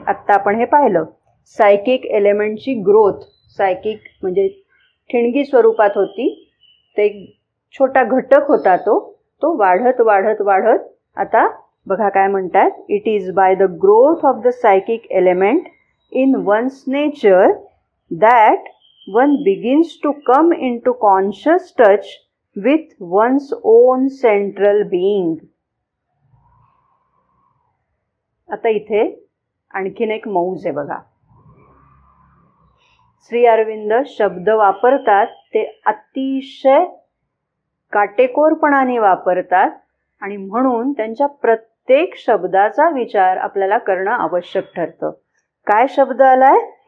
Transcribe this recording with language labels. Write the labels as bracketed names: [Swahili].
[Marathi] आत्ता आपण हे पाहिलं, सायकिक एलिमेंटची ग्रोथ. सायकिक म्हणजे ठिणगी स्वरूपात होती, ते छोटा घटक होता, तो वाढत वाढत वाढत आता बघा काय म्हणतात. [English] It is by the growth of the psychic element in one's nature that one begins to come into conscious touch with one's own central being. [Marathi] आता इथे आणखीन एक मौज आहे बघा. श्री अरविंद शब्द वापरतात ते अतिशय काटेकोरपणाने वापरतात आणि म्हणून त्यांच्या प्रत्येक शब्दाचा विचार आपल्याला करणं आवश्यक ठरतं. काय शब्द आलाय?